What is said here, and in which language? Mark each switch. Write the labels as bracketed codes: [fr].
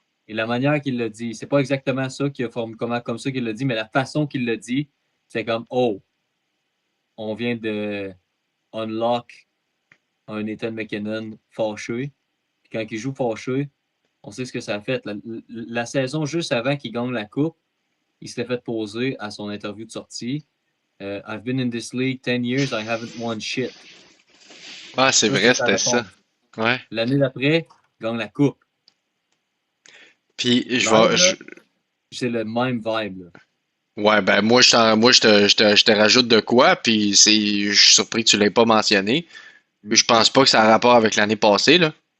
[fr] Et la manière qu'il l'a dit, c'est pas exactement ça qu'il a formé, comme ça qu'il l'a dit, mais la façon qu'il l'a dit, c'est comme, oh, on vient de unlock un Nathan McKinnon fâché. Puis quand il joue fâché, on sait ce que ça a fait. La saison juste avant qu'il gagne la coupe, il s'était fait poser à son interview de sortie. [en] I've been in this league 10 years, I haven't won shit. [fr] Ah, c'est Ça, vrai, c'est sa c'était ça. réponse. Ouais. L'année d'après, il gagne la coupe. Puis, Live, là, c'est le même vibe. Là. ouais, ben, je te rajoute de quoi, puis je suis surpris que tu l'aies pas mentionné. Je pense pas que ça a rapport avec l'année passée, là.